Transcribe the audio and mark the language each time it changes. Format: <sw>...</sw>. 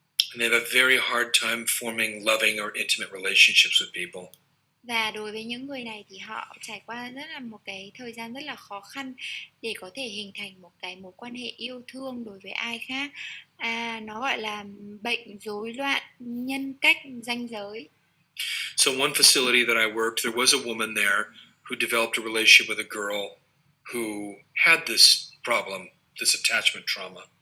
<en>And they have a very hard time forming loving or intimate relationships with people.</en> <vi>Và đối với những người này thì họ trải qua một cái thời gian rất là khó khăn để có thể hình thành một cái mối quan hệ yêu thương đối với ai khác. Nó gọi là bệnh rối loạn nhân cách ranh giới.</vi> <en>So one facility that I worked, there was a woman there who developed a relationship with a girl who had this problem, this attachment trauma.</en>